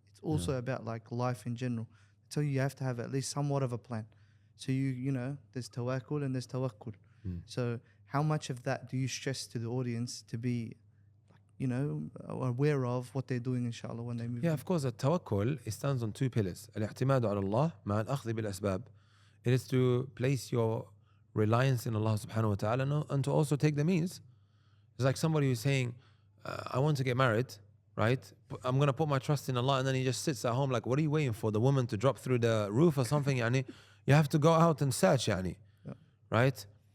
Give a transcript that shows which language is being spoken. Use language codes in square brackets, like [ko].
[en] It's also about like life in general. So you have to have at least somewhat of a plan. So you know, there's tawakkul and there's tawakkul. So how much of that do you stress to the audience to be, you know, aware of what they're doing, inshallah, when they move? Yeah, of course, the tawakkul, it stands on 2 pillars. [ar] الاعتماد على الله مع الأخذ بالأسباب. [en] It is to place your reliance in Allah subhanahu wa ta'ala and to also take the means. It's like somebody who's saying, I want to get married, right? I'm going to put my trust in Allah, and then he just sits at home like, what are you waiting for? The woman to drop through the roof or something? Yani, you have to go out and search, yani, right?